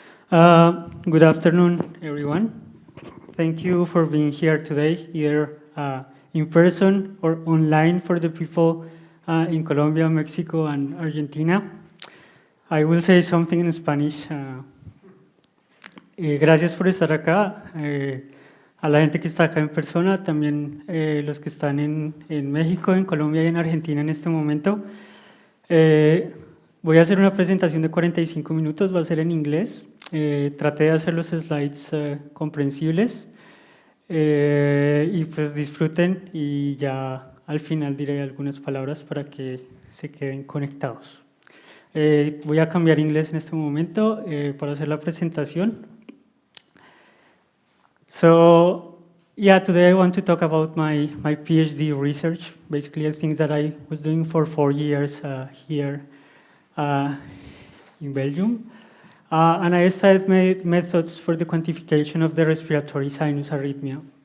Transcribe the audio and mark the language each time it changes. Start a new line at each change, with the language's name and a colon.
English: Good afternoon, everyone. Thank you for being here today, either in person or online for the people in Colombia, Mexico, and Argentina. I will say something in Spanish.
Spanish: Gracias por estar acá. A la gente que está acá en persona, también los que están en México, en Colombia y en Argentina en este momento. Voy a hacer una presentación de 45 minutos, va a ser en inglés. Traté de hacer los slides comprensibles y pues disfruten y ya al final diré algunas palabras para que se queden conectados. Voy a cambiar inglés en este momento para hacer la presentación.
English: So, yeah, today I want to talk about my PhD research, basically the things that I was doing for 4 years here in Belgium. And I studied methods for the quantification of the respiratory sinus arrhythmia.